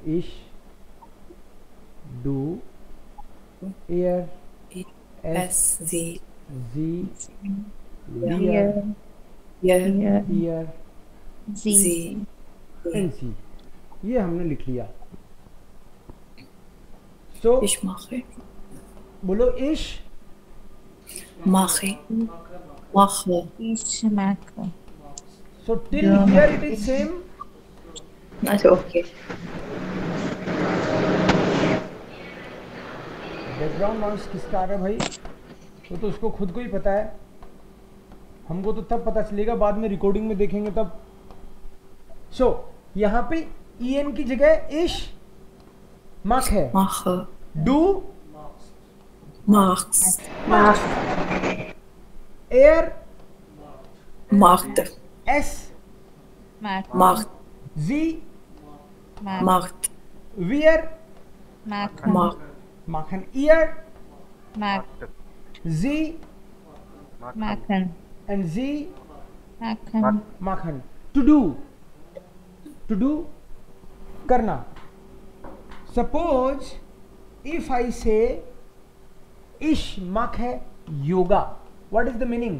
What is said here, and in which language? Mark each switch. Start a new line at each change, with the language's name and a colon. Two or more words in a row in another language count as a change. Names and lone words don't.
German: ich, du, er, es, sie, wir, ihr, जी.
Hindi: एंड सी. ये हमने लिख लिया.
English: So,
German: Ich mache.
Hindi: बोलो इश,
German: Mache. Mache. Ich mache.
English: so till here it is same.
German: Also okay.
English: background noise
Hindi: किसका आ रहा है भाई? वो तो उसको खुद को ही पता है, हमको तो तब पता चलेगा, बाद में रिकॉर्डिंग में देखेंगे तब. सो यहाँ पे en की जगह
German: ich mache. Mache. डू, Machst. एयर, Macht. एस, Macht. जी, Macht. वियर, Macht. machen. ihr, sie Machen. एंड जी Machen.
English: माखन. to do, to do करना. suppose if I say
German: ich mache Yoga,
English: what is the meaning?